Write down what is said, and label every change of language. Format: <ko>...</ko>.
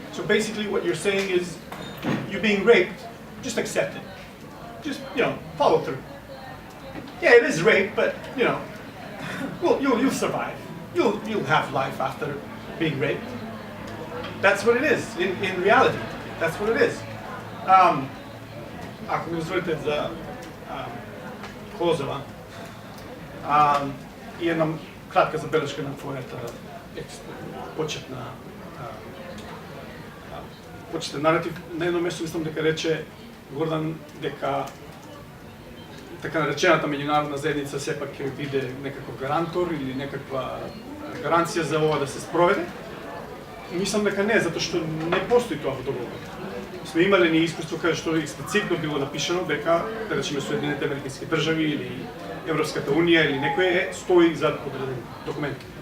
<en>So basically what you're saying is, you're being raped, just accept it. Just, follow through. Yeah, it is rape, but, well, you'll survive. You'll have life after being raped. That's what it is, in reality. That's what it is.</en> <mk>Ако ми дозволите за Козова, и една кратка забележка на твоята почетен наратив. На едно место мислам дека рече Гордан дека така наречената меѓународна заедница сепак ќе биде некаков гарантор или некаква гаранција за ова да се спроведе. Мислам дека не, затоа што не постои тоа во договорот. Сме имале ни искуство каде што експлицитно било напишано дека, да речеме, Соединените американски држави или Европската унија или некој стои за одреден документ.</mk>